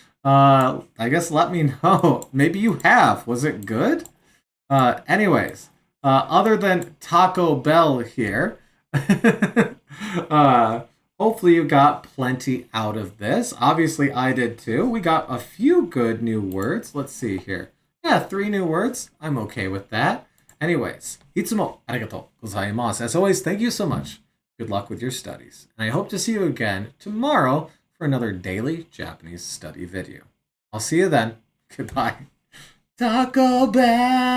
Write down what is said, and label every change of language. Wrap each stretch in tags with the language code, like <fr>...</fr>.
<en>I guess let me know. Maybe you have. Was it good? Anyways, other than Taco Bell here, hopefully you got plenty out of this. Obviously, I did too. We got a few good new words. Let's see here. Yeah, 3 new words. I'm okay with that. Anyways,</en> <ja>いつもありがとうございます.</ja> <en>As always, thank you so much. Good luck with your studies. And I hope to see you again tomorrow for another daily Japanese study video. I'll see you then. Goodbye. Taco Bell!</en>